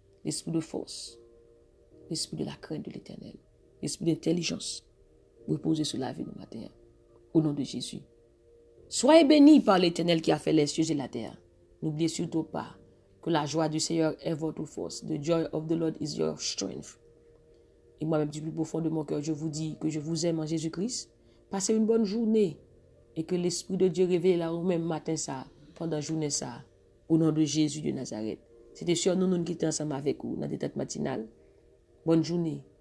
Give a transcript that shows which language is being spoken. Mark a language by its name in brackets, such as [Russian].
[French] L'esprit de force, l'esprit de la crainte de l'Éternel. L'esprit d'intelligence, reposez sur la vie du matin. Au nom de Jésus. Soyez bénis par l'Éternel qui a fait les cieux et la terre. N'oubliez surtout pas que la joie du Seigneur est votre force. [English] The joy of the Lord is your strength. [French] Et moi-même, du plus profond de mon cœur, je vous dis que je vous aime en Jésus-Christ. Passez une bonne journée et que l'Esprit de Dieu révèle là au même matin ça, pendant la journée ça, au nom de Jésus de Nazareth. C'était sûr, nous qui étions ensemble avec vous dans des têtes matinales. Bonne journée.